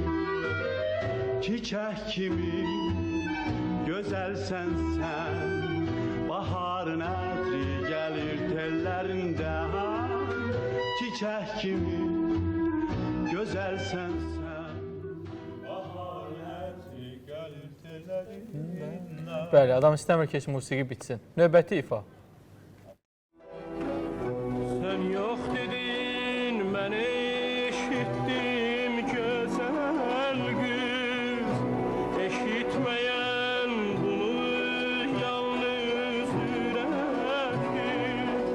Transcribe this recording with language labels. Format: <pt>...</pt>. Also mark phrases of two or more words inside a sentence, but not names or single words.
<az>Çiçək kimi gözəlsən sən, baharın ətri gəlir tellərində. Çiçək kimi gözəlsən sən, baharın ətri gəlir tellərində. Bəli, adam istəmir ki, heç musiqi bitsin. Növbəti ifa.</az> <tr>Sen yok dedin, ben eşittim güzel kız. Eşitmeyen bunu yalnız yürektir.</tr>